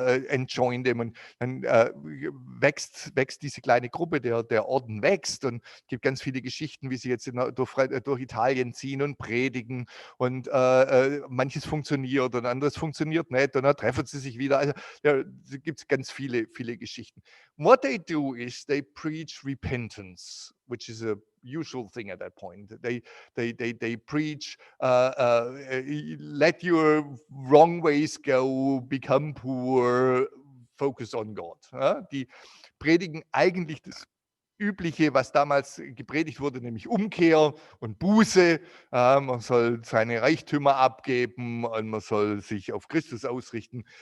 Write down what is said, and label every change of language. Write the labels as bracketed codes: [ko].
[en] and joined them, [de] und wächst diese kleine Gruppe, der Orden wächst, und es gibt ganz viele Geschichten, wie sie jetzt durch Italien ziehen und predigen, und manches funktioniert und anderes funktioniert nicht, und dann treffen sie sich wieder. Also da gibt es ganz viele Geschichten. [en] What they do is they preach repentance. repentance, which is a usual thing at that point. They preach, let your wrong ways go, become poor, focus on God. [de] Ja? Die predigen eigentlich das Übliche, was damals gepredigt wurde, nämlich Umkehr und Buße. Man soll seine Reichtümer abgeben und man soll sich auf Christus ausrichten.